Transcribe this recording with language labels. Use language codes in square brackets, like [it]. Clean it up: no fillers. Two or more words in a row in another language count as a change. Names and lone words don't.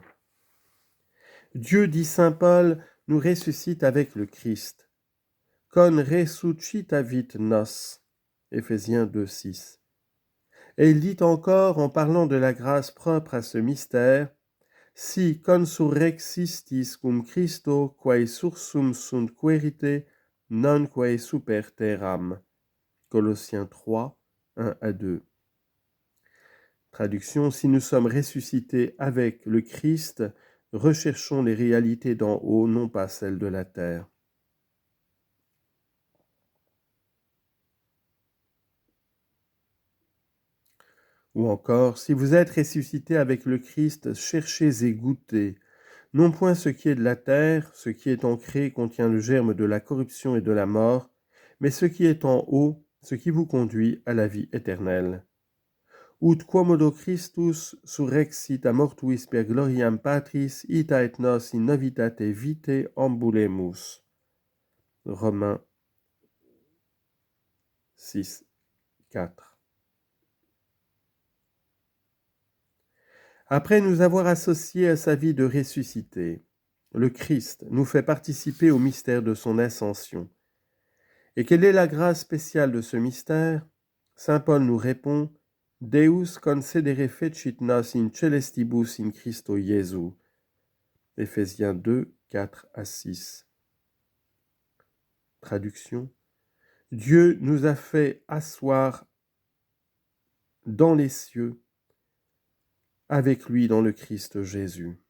[fr] Dieu, dit saint Paul, nous ressuscite avec le Christ. [la] Con resuscitavit nos, [fr] Éphésiens 2,6. Et il dit encore, en parlant de la grâce propre à ce mystère, [la] si consurrexistis cum Christo, quae sursum sunt querite, non quae super terram. [fr] Colossiens 3, 1 à 2. Traduction, si nous sommes ressuscités avec le Christ, recherchons les réalités d'en haut, non pas celles de la terre. Ou encore, si vous êtes ressuscités avec le Christ, cherchez et goûtez, non point ce qui est de la terre, ce qui est ancré contient le germe de la corruption et de la mort, mais ce qui est en haut, ce qui vous conduit à la vie éternelle. [la] Ut quomodo Christus surrexit a mortuis per gloriam Patris, ita et nos in novitate vitae ambulemus. [fr] Romains 6, 4. Après nous avoir associés à sa vie de ressuscité, le Christ nous fait participer au mystère de son ascension. Et quelle est la grâce spéciale de ce mystère? Saint Paul nous répond « [la] Deus concedere fecit nos in celestibus in Christo Iesu [fr] » Éphésiens 2, 4 à 6. Traduction. Dieu nous a fait asseoir dans les cieux avec lui dans le Christ Jésus.